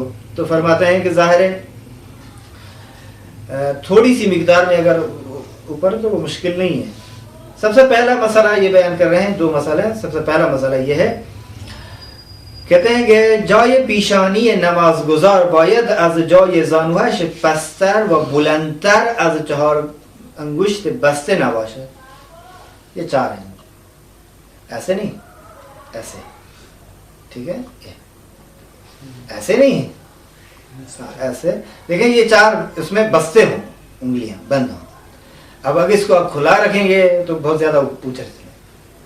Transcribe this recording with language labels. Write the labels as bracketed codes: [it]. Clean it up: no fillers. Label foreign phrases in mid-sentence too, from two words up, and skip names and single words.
[ur] تو فرماتے ہیں کہ ظاہر ہے تھوڑی سی مقدار میں اگر اوپر تو وہ مشکل نہیں ہے. سب سے پہلا مسئلہ یہ بیان کر رہے ہیں، دو مسئلے. سب سے پہلا مسئلہ یہ ہے، کہتے ہیں کہ [fa] جای پیشانی نماز گزار باید از جای زانوهش پستر و بلندتر از 4 انگشت بسته نباشد. [ur] یہ 4 ہیں، ایسے نہیں، ایسے، ٹھیک ہے، ایسے نہیں، ایسے. دیکھیں یہ 4 اس میں بستے ہوں، انگلیاں بند ہوں. اب اگر اس کو آپ کھلا رکھیں گے تو بہت زیادہ اونچا چلے.